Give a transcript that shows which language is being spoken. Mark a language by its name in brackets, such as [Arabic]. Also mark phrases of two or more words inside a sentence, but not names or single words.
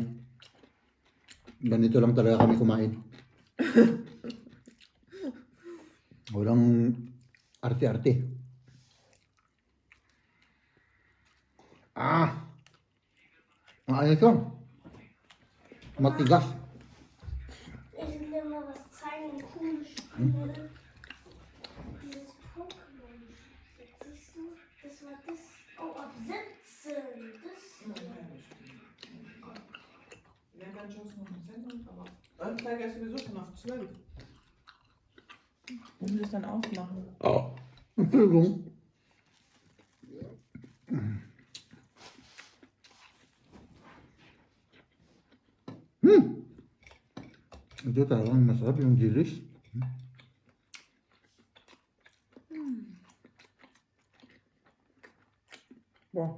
[Filipino] Ganito lang talaga kami kumain. Walang arte-arte. Ano ito? Matigas. [German] Ich will mal was zeigen, cool Spiele. Dieses Pokémon. Jetzt siehst du, das war das. Oh, ab 17. Das. Ja, dann schaust du noch eine Sendung, aber Anzeige ist sowieso schon auf 12. Muss ich das dann ausmachen? Entschuldigung. [Filipino] Ito talagang masarap yung dilis. Wow.